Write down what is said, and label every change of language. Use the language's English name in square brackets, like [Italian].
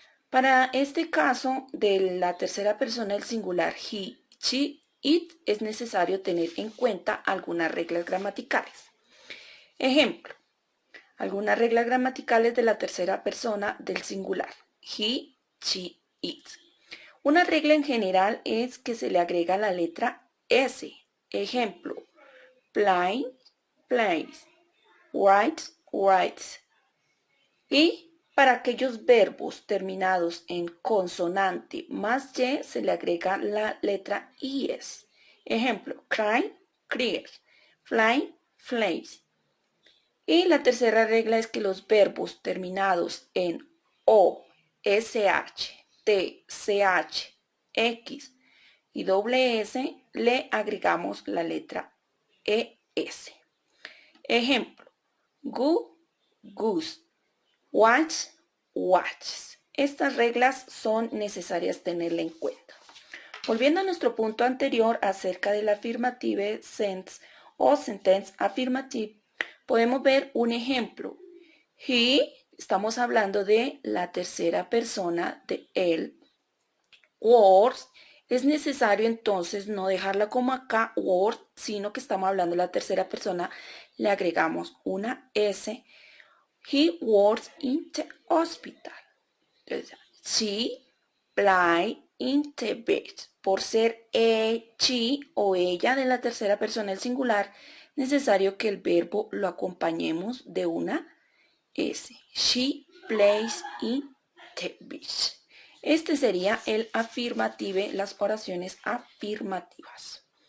[Spanish] Para este caso de la tercera persona del singular [English] he, she, it, [Spanish] es necesario tener en cuenta algunas reglas gramaticales. Ejemplo, algunas reglas gramaticales de la tercera persona del singular. [English] He, she, it. [Spanish] Una regla en general es que se le agrega la letra S. [English] Ejemplo, play, plays, write, writes. [Spanish] Y para aquellos verbos terminados en consonante más Y se le agrega la letra IS. [English] Ejemplo, cry, cries, fly, flies. [Spanish] Y la tercera regla es que los verbos terminados en O, SH, T, CH, X y doble S le agregamos la letra ES. [English] Ejemplo, go, goose, watch, watches. [Spanish] Estas reglas son necesarias tenerla en cuenta. Volviendo a nuestro punto anterior acerca de la affirmative sense o sentence affirmative, podemos ver un ejemplo. He, estamos hablando de la tercera persona de él. Works, es necesario entonces no dejarla como acá, work, sino que estamos hablando de la tercera persona, le agregamos una S. [English] He works in the hospital. She play in the bed. [Spanish] Por ser she o ella de la tercera persona del singular, necesario que el verbo lo acompañemos de una S. [English] She plays in the beach. [Spanish] Este sería el afirmative, las oraciones afirmativas.